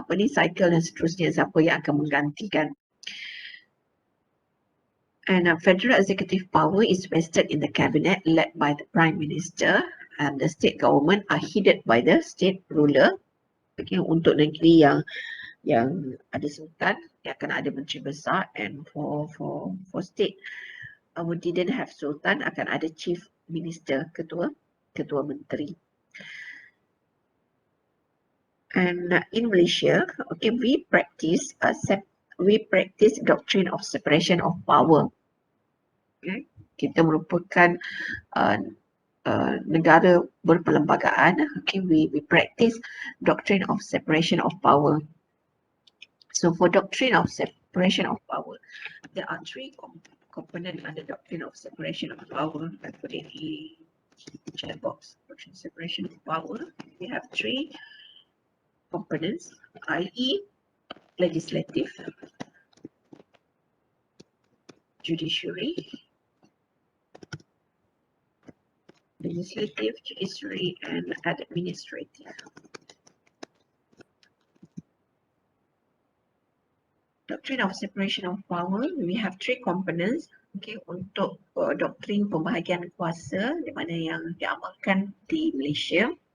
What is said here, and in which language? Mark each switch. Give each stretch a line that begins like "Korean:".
Malay: cycle dan seterusnya, siapa yang akan menggantikan.
English: And federal executive power is vested in the cabinet led by the prime minister, and the state government are headed by the state ruler.
Malay: Okay, untuk negeri yang ada sultan, yang akan ada menteri besar,
English: and for state who didn't have sultan
Malay: akan ada chief minister, ketua menteri.
English: And in Malaysia, okay, we practice doctrine of separation of power.
Malay: Okay, kita merupakan negara berperlembagaan.
English: Okay, we practice doctrine of separation of power. So for doctrine of separation of power, there are three components under doctrine of separation of power. I put it in the chat box. Doctrine of separation of power. We have three components, i.e. legislative, judiciary, and administrative. Doctrine of separation of power, we have three components.
Malay: Okay, untuk doktrin pembahagian kuasa di mana yang diamalkan di Malaysia.